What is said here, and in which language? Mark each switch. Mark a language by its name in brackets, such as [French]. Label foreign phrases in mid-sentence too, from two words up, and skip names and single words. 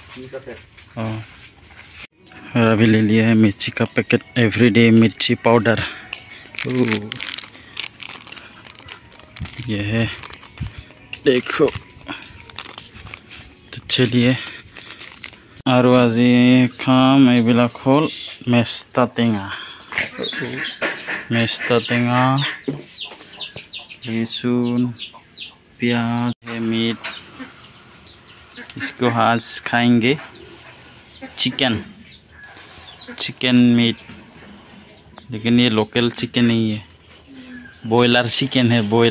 [Hindi] और अभी ले लिया है मिर्ची का पैकेट, एवरीडे मिर्ची पाउडर। ये है देखो, तो चलिए। [Assamese] और আজি खाम এইবিলাক হল মেস্তা টেঙা, [Hindi] लहसुन प्याज है, मीट। इसको आज खाएंगे चिकन मीट, लेकिन ये लोकल चिकन नहीं है, बॉयलर चिकन है, बॉयल।